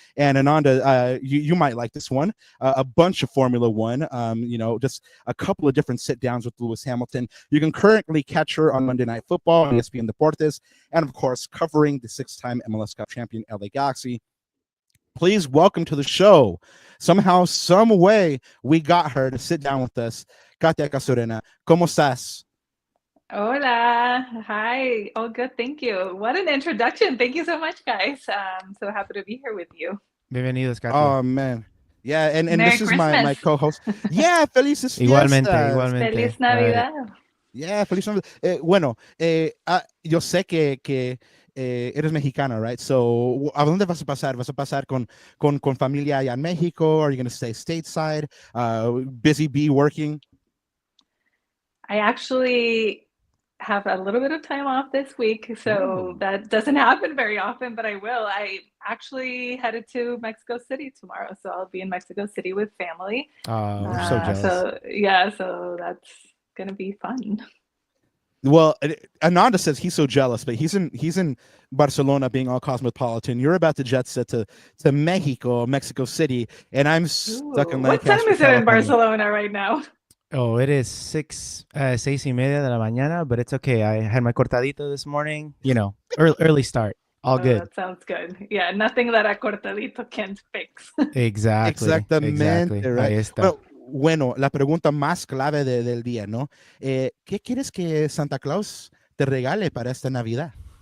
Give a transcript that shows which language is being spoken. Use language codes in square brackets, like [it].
[en] And Ananda, you might like this one, a bunch of Formula One, just a couple of different sit downs with Lewis Hamilton. You can currently catch her on Monday Night Football on ESPN Deportes, and of course, covering the 6-time MLS Cup champion LA Galaxy. Please welcome to the show. Somehow, some way, we got her to sit down with us. [es] Katia Castorena, ¿cómo estás? [en] Hola. Hi. All good. Thank you. What an introduction. Thank you so much, guys. I'm so happy to be here with you. [es] Bienvenidos, Katia. [en] Oh, man. Yeah, and this is my co-host. Yeah, [es] felices Igualmente. Feliz Navidad. [en] Yeah, [es] feliz Navidad. Yo sé que eres mexicana, [en] right? So, [es] ¿a dónde vas a pasar? ¿Vas a pasar con familia allá en México? [en] Are you going to stay stateside? Busy bee working? I actually have a little bit of time off this week, so that doesn't happen very often, but I will. I actually headed to Mexico City tomorrow, so I'll be in Mexico City with family. We're so jealous. So that's going to be fun. Well, Ananda says he's so jealous, but he's in Barcelona being all cosmopolitan. You're about to jet set to Mexico City, and I'm stuck in Lancaster. What time is it in Barcelona right now? Oh, it is 6:30 [es] de la mañana, [en] but it's okay. I had my cortadito this morning. Early start. All good. That sounds good. Yeah, nothing that a cortadito can't fix. [es] Exactamente. [en] Right. [es] Ahí está. Bueno, la pregunta más clave del día, ¿no? ¿Qué quieres que Santa Claus te regale para esta Navidad?